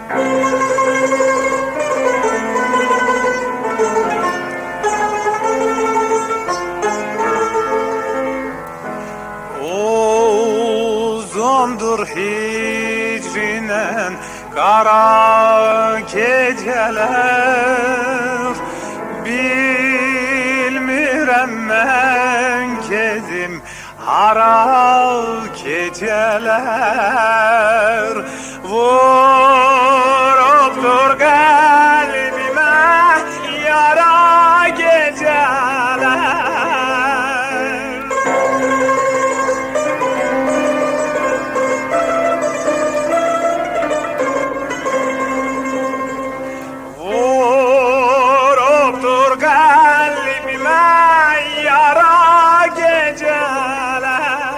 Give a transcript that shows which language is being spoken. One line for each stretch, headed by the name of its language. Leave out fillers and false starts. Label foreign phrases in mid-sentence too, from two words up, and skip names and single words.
Turkish: Uzundur hicrinen kara geceler.
Azerbaijani: Bilmirəm mən gedim hara geceler.
Turkish: Vurubdur kalbime yara geceler. Vurubdur kalbime yara geceler.